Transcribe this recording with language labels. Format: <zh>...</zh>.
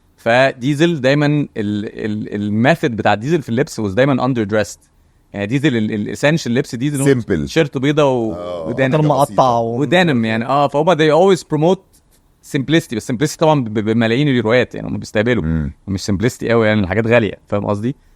<ar>فديزل دايما الميثود بتاع ديزل في اللبس was دايما اندر دريسد. يعني ديزل الاسنشال لبس ديزل سيمبل، شيرت بيضه ودانم مقطع ودانم يعني فهم</ar> <en>they always promote simplicity.</en> <ar>بس simplicity طبعا بملايين الروايات يعني هم بيستقبلوا مش simplicity قوي يعني الحاجات غاليه فاهم قصدي.</ar>